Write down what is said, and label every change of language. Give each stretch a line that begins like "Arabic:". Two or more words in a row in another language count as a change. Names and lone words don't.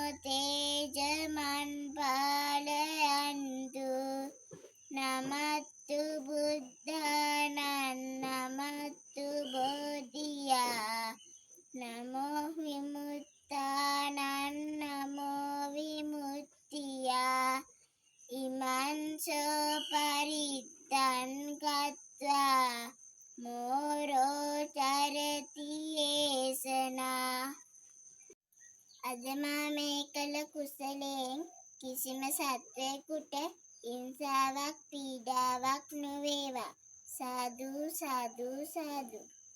Pali: තේජමන් පාලයන්තු නමත්තු බුද්ධානං නමත්තු බෝධියා නමෝ විමුක්තානං නමෝ විමුක්තියා ඉමංසෝ පරිත්තං ගත්වා මෝරෝ චරති ඒසනා.
Sinhala: අද මා මේ කළ කුසලයෙන් කිසිම සත්වයෙකුට හිංසාවක් පීඩාවක් නොවේවා. සාදු සාදු සාදු.